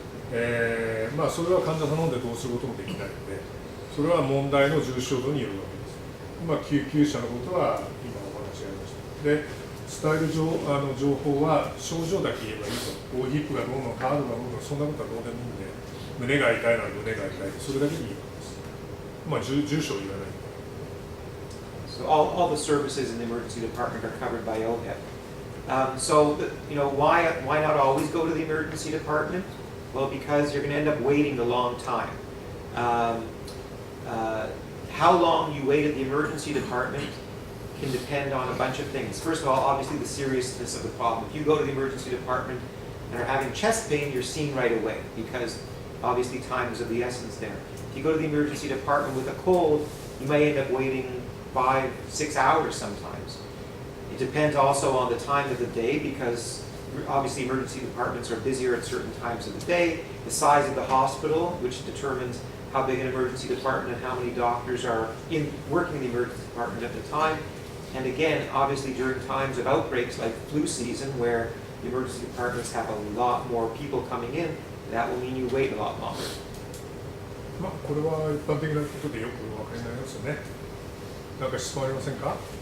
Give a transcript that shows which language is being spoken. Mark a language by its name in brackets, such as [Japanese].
[Japanese] それは患者さん飲んでどうすることもできないので、それは問題の重症度によるわけです。救急車のことは今お話がありました。で、伝える情報は症状だけ言えばいいと。 OHIPがどうの、ハードがどうの、そんなことはどうでもいいんで、胸が痛いなら胸が痛いで、それだけでいいわけです。住所を言わない。 [English] So all the services in the emergency department are covered by OHIP. Why not always go to the emergency department? Well, because you're going to end up waiting a long time. How long you wait at the emergency department can depend on a bunch of things. First of all, obviously the seriousness of the problem. If you go to the emergency department and are having chest pain, you're seen right away because obviously time is of the essence there. If you go to the emergency department with a cold, you may end up waiting 5-6 hours sometimes. It depends also on the time of the day because obviously emergency departments are busier at certain times of the day, the size of the hospital, which determines how big an emergency department and how many doctors are working in the emergency department at the time. And again, obviously during times of outbreaks like flu season where the emergency departments have a lot more people coming in, that will mean you wait a lot longer. [Japanese] これは一般的なことでよくお分かりになりますよね。何か質問ありませんか？